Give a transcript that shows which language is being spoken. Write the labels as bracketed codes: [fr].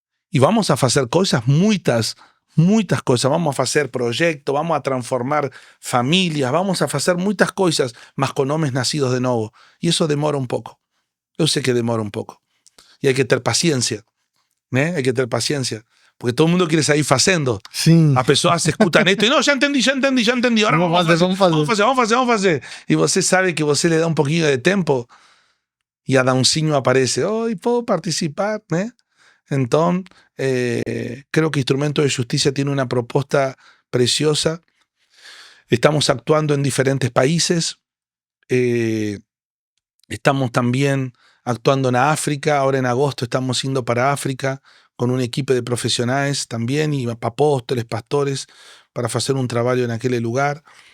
[es] Y vamos a hacer cosas, muchas cosas. Vamos a hacer proyectos, vamos a transformar familias, vamos a hacer muchas cosas, mas con hombres nacidos de nuevo. Y eso demora un poco. Yo sé que demora un poco. Y hay que tener paciencia. Hay que tener paciencia. Porque todo el mundo quiere salir haciendo. [pt] Sim. As pessoas escutam [es] esto [pt] e não, já entendi. [es] Ahora [pt] vamos fazer. E você sabe que você [es] le [pt] dá um pouquinho de tempo e Adãozinho aparece. Oi, [es] puedo participar, [pt] né? Então, [es] creo que Instrumento de Justicia tiene una propuesta preciosa. Estamos actuando en diferentes países. Estamos también actuando en África. Ahora en agosto estamos yendo para África con un equipo de profesionales también y apóstoles, pastores, para hacer un trabajo en aquel lugar.